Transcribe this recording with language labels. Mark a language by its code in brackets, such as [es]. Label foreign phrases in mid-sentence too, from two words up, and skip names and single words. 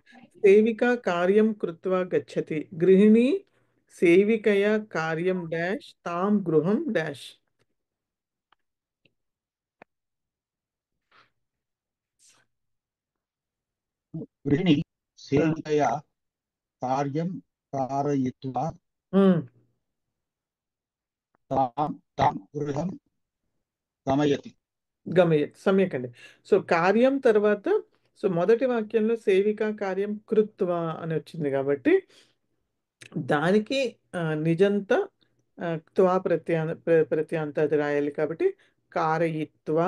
[sa] సేవిక కార్యం కృత్వా గచ్చతి గృహిణి సేవికయా కార్యం డాష్ తాం గృహం డాష్. గృహిణి సేవికయా కార్యం कारयित्वा तां गृहं గమయతి. [te] సమ్యక్ అండి. సో కార్యం తర్వాత సో మొదటి వాక్యంలో [sa] సేవిక కార్యం కృత్వా [te] అని వచ్చింది కాబట్టి దానికి నిజంత త్వా ప్రత్యాంత అది రాయాలి కాబట్టి కారయిత్వా.